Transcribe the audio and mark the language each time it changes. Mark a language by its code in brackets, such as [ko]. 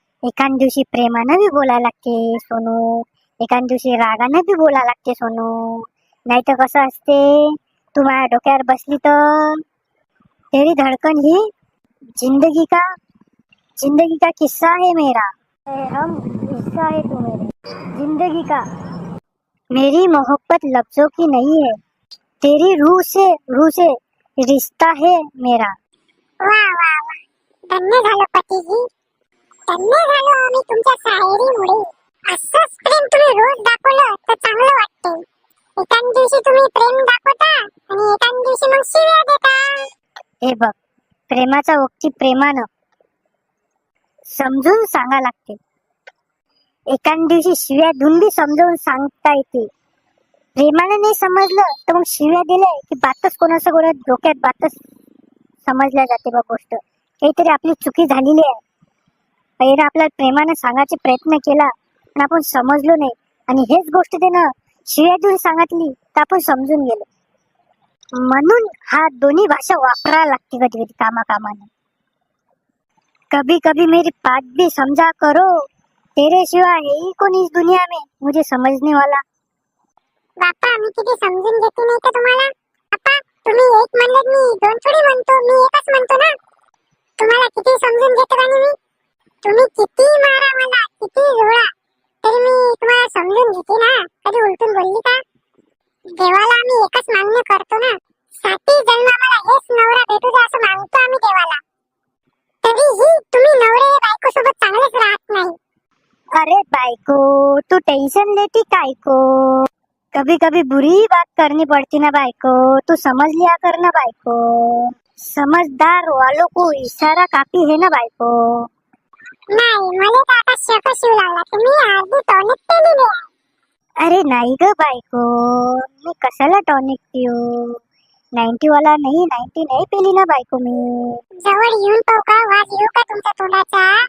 [mr] एखाद दिवशी प्रेमानं बी बोलायला लागते सोनू, एखाद दिवशी रागानं बी बोलायला लागते सोनू. नाही तर कसं असते, तू माझ्या डोक्यावर बसली तर [hi] तेरी धड़कन ही जिंदगी का किस्सा है मेरा. हम हिस्सा है तू मेरे जिंदगी का. मेरी मोहब्बत लफ्जों की नहीं है, तेरी रूह से रिश्ता है मेरा. [mr] वाह वाह वाह, धन्य झालं पतीजी, धन्य झालो आम्ही तुमच्या शायरीमुळे. असंच प्रेम तुम्ही रोज दाखवलं तर चांगलं वाटते. एकाच दिवशी तुम्ही प्रेम दाखवता आणि एकाच दिवशी मग शिव्या देता. हे बघ, प्रेमाचा वक्ती प्रेमानं समजून सांगा लागते. एकाच दिवशी शिव्या देऊन बी समजावून सांगता येते. प्रेमाने नाही समजलं तर मग शिव्या दिल्या की बातच कोणाचं डोक्यात बातच समजल्या जाते. बघ, गोष्ट काहीतरी आपली चुकी झालेली आहे. पहिला आपल्याला प्रेमाने सांगायचा प्रयत्न केला पण आपण समजलो नाही, आणि हेच गोष्ट त्यानं शिव्या देऊन सांगितली तर आपण समजून गेलो. म्हणून हा दोन्ही भाषा वापरायला लागते कधी कधी कामाने. [hi] कभी कभी मेरी बात भी समझा करो, तेरे सिवा है ही कौन इस दुनिया में मुझे समझने वाला. [mr] बापा, मी किती समजून घेते नाही का तुम्हाला. बापा, तुम्ही एक म्हणलं मी दोन थोडी म्हणतो, मी एकच म्हणतो ना. तुम्हाला किती समजून घेतो का मी. तुम्ही किती मारा मला, किती झोळा, तरी मी तुम्हाला समजून घेते ना. कधी उलटून बोलली का? देवाला आम्ही एकच मागणं करतो ना, 7 जन्म मला हेच नवरा भेटू दे असं मागतो आम्ही देवाला. तरीही तुम्ही नवरे बायको सोबत चांगलेच राहत नाही. [hi] अरे बायको, तू टेंशन लेती काय को. कभी कभी बुरी बात करनी पड़ती ना बायको, तू समझ लिया कर ना बायको. समझदार वालों को इशारा काफी है ना बायको. [mr] नाही, मला तर आता शक शिव लागला की मी अर्धी टॉनिक पेलेली आहे. अरे नाही ग बायको, मी कशाला टॉनिक पिऊ. 90 वाला नाही, 90 नाही पेली ना बायको मी. जवळ येऊन पाहू का, वाज येऊ का तुमच्या तोंडाचा.